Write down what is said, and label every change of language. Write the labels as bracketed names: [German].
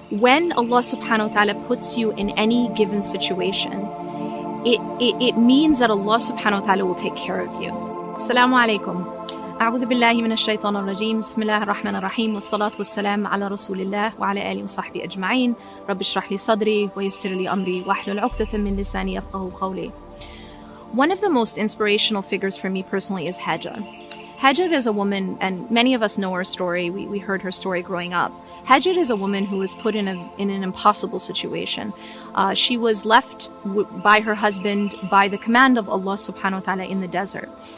[English] when Allah subhanahu wa ta'ala puts you in any given situation, it means that Allah subhanahu wa ta'ala will take care of you. Assalamu alaikum. [Arabic] أعوذ بالله من الشيطان الرجيم بسم الله الرحمن الرحيم والصلاة والسلام على رسول الله وعلى آله وصحبه أجمعين رب اشرح لي صدري ويسر لي أمري واحلل عقدة من لساني يفقهوا قولي. [English] One of the most inspirational figures for me personally is Hajra. Hajra is a woman, and many of us know her story. We heard her story growing up. Hajra is a woman who was put in an impossible situation. She was left by her husband by the command of Allah subhanahu wa ta'ala in the desert.